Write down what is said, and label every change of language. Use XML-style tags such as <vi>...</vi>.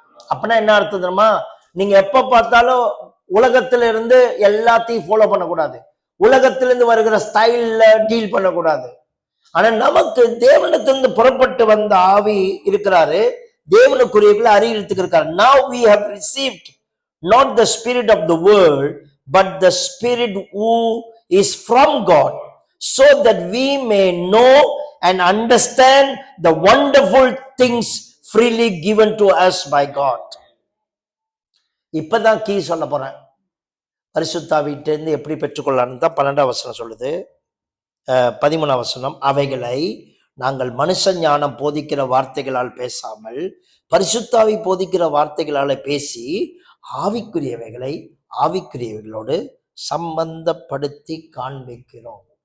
<ta>அப்படின்னா என்ன அர்த்தம் தெரியுமா? நீங்க எப்ப பார்த்தாலும் உலகத்தில இருந்து எல்லாத்தையும் ஃபாலோ பண்ணக்கூடாது, உலகத்திலிருந்து வருகிற ஸ்டைல்ல டீல் பண்ணக்கூடாது. ஆனா நமக்கு தேவனிடத்திலிருந்து புறப்பட்டு வந்த ஆவி இருக்கிறாரு, தேவனுக்குரியவர்களை அறியறதுக்கு இருக்காரு.</ta> <en>Now we have received not the spirit of the world but the spirit who is from God, so that we may know and understand the wonderful things freely given to us by God.</en> <ta>இப்பதான் key சொல்ல போறேன். பரிசுத்தாவிட்ட இருந்து எப்படி பெற்றுக்கொள்ளலான்னு தான் 12ஆம் வசனம் சொல்லுது. 13ஆம் வசனம், அவைகளை நாங்கள் மனுஷ ஞானம் போதிக்கிற வார்த்தைகளால் பேசாமல் பரிசுத்தாவி போதிக்கிற வார்த்தைகளால பேசி ஆவிக்குரியவைகளை ஆவிக்குரியவைகளோடு சம்பந்தப்படுத்தி காண்பிக்கிறோம்.</ta>